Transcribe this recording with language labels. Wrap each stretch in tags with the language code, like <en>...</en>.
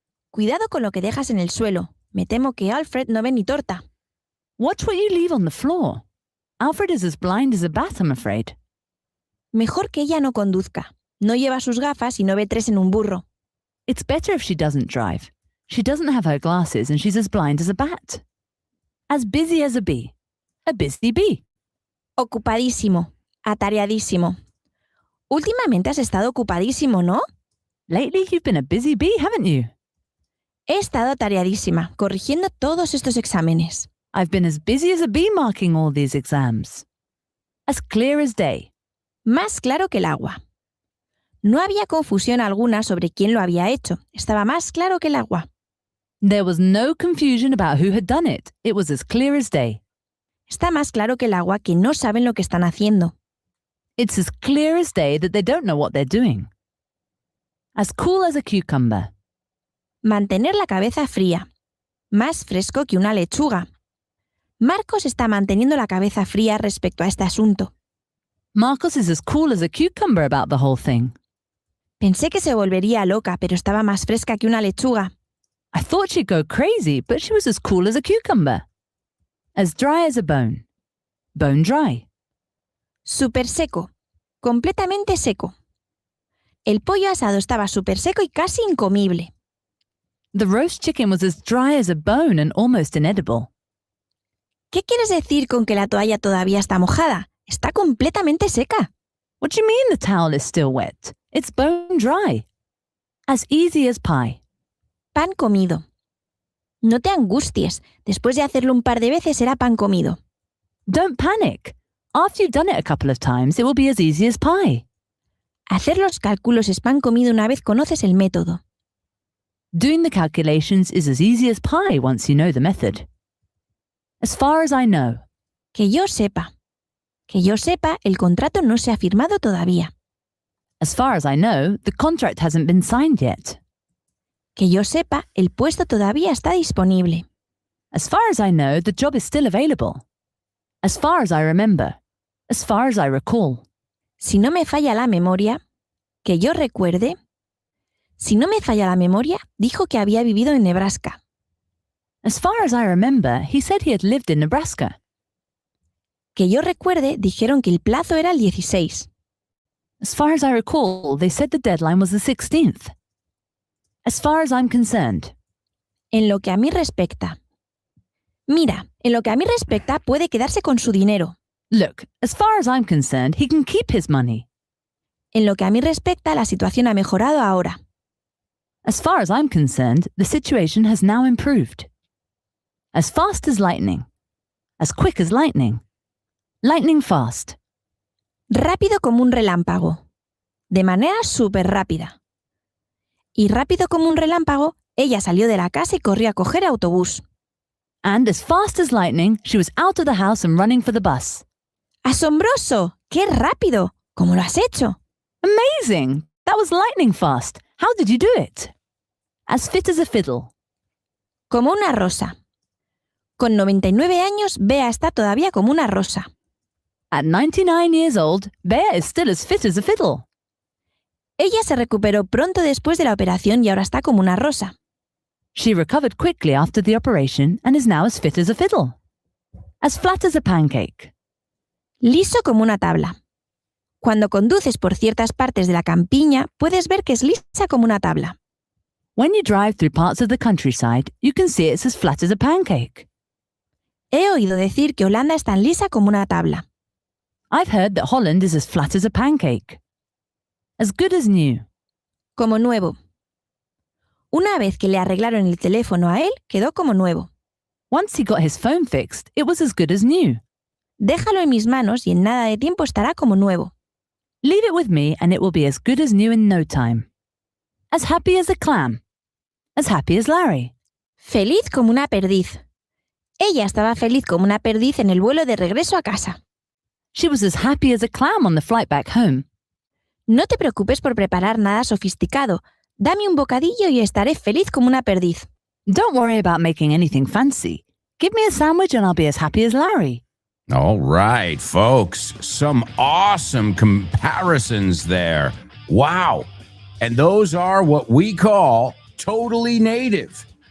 <es>Cuidado con lo que dejas en el suelo. Me temo que Alfred no ve ni torta.</es> <en>Watch what you leave on the floor. Alfred is as blind as a bat, I'm afraid.</en> <es>Mejor que ella no conduzca. No lleva sus gafas y no ve 3 en un burro.</es> <en>It's better if she doesn't drive. She doesn't have her glasses and she's as blind as a bat. As busy as a bee. A busy bee.</en> <es>Ocupadísimo. Atareadísimo. Últimamente has estado ocupadísimo, ¿no?</es> <en>Lately you've been a busy bee, haven't you?</en> <es>He estado atareadísima, corrigiendo todos estos exámenes.</es> <en>I've been as busy as a bee marking all these exams. As clear as day.</en> <es>Más claro que el agua. No había confusión alguna sobre quién lo había hecho. Estaba más claro que el agua.</es> <en>There was no confusion about who had done it. It was as clear as day.</en> <es>Está más claro que el agua que no saben lo que están haciendo.</es> <en>It's as clear as day that they don't know what they're doing. As cool as a cucumber.</en> <es>Mantener la cabeza fría. Más fresco que una lechuga. Marcos está manteniendo la cabeza fría respecto a este asunto.</es> <en>Marcos is as cool as a cucumber about the whole thing.</en> <es>Pensé que se volvería loca, pero estaba más fresca que una lechuga.</es> <en>I thought she'd go crazy, but she was as cool as a cucumber. As dry as a bone. Bone dry.</en> <es>Súper seco. Completamente seco. El pollo asado estaba súper seco y casi incomible.</es> <en>The roast chicken was as dry as a bone and almost inedible.</en> <es>¿Qué quieres decir con que la toalla todavía está mojada? Está completamente seca.</es> <en>What do you mean the towel is still wet? It's bone dry. As easy as pie.</en> <es>Pan comido. No te angusties. Después de hacerlo un par de veces será pan comido.</es> <en>Don't panic. After you've done it a couple of times, it will be as easy as pie.</en> <es>Hacer los cálculos es pan comido una vez conoces el método.</es> <en>Doing the calculations is as easy as pie once you know the method. As far as I know.</en> <es>Que yo sepa. Que yo sepa, el contrato no se ha firmado todavía.</es> <en>As far as I know, the contract hasn't been signed yet.</en> <es>Que yo sepa, el puesto todavía está disponible.</es> <en>As far as I know, the job is still available. As far as I remember. As far as I recall.</en> <es>Si no me falla la memoria, que yo recuerde, si no me falla la memoria, dijo que había vivido en Nebraska.</es> <en>As far as I remember, he said he had lived in Nebraska.</en> <es>Que yo recuerde, dijeron que el plazo era el 16.</es> <en>As far as I recall, they said the deadline was the 16th. As far as I'm concerned.</en> <es>En lo que a mí respecta. Mira, en lo que a mí respecta, puede quedarse con su dinero.</es> <en>Look, as far as I'm concerned, he can keep his money.</en> <es>En lo que a mí respecta, la situación ha mejorado ahora.</es> <en>As far as I'm concerned, the situation has now improved. As fast as lightning. As quick as lightning. Lightning fast.</en> <es>Rápido como un relámpago. De manera súper rápida. Y rápido como un relámpago, ella salió de la casa y corrió a coger autobús.</es> <en>And as fast as lightning, she was out of the house and running for the bus.</en> <es>¡Asombroso! ¡Qué rápido! ¿Cómo lo has hecho?</es> <en>Amazing! That was lightning fast. How did you do it? As fit as a fiddle.</en> <es>Como una rosa. Con 99 años, Bea está todavía como una rosa.</es> <en>At 99 years old, Bea is still as fit as a fiddle.</en> <es>Ella se recuperó pronto después de la operación y ahora está como una rosa.</es> <en>She recovered quickly after the operation and is now as fit as a fiddle. As flat as a pancake.</en> <es>Liso como una tabla. Cuando conduces por ciertas partes de la campiña, puedes ver que es lisa como una tabla.</es> <en>When you drive through parts of the countryside, you can see it's as flat as a pancake.</en> <es>He oído decir que Holanda es tan lisa como una tabla.</es> <en>I've heard that Holland is as flat as a pancake. As good as new.</en> <es>Como nuevo. Una vez que le arreglaron el teléfono a él, quedó como nuevo.</es> <en>Once he got his phone fixed, it was as good as new.</en> <es>Déjalo en mis manos y en nada de tiempo estará como nuevo.</es> <en>Leave it with me and it will be as good as new in no time. As happy as a clam. As happy as Larry.</en> <es>Feliz como una perdiz. Ella estaba feliz como una perdiz en el vuelo de regreso a casa.</es> <en>She was as happy as a clam on the flight back home.</en> <es>No te preocupes por preparar nada sofisticado. Dame un bocadillo y estaré feliz como una perdiz.</es> <en>Don't worry about making anything fancy. Give me a sandwich and I'll be as happy as Larry. All right, folks. Some awesome comparisons there. Wow. And those are what we call totally native.</en>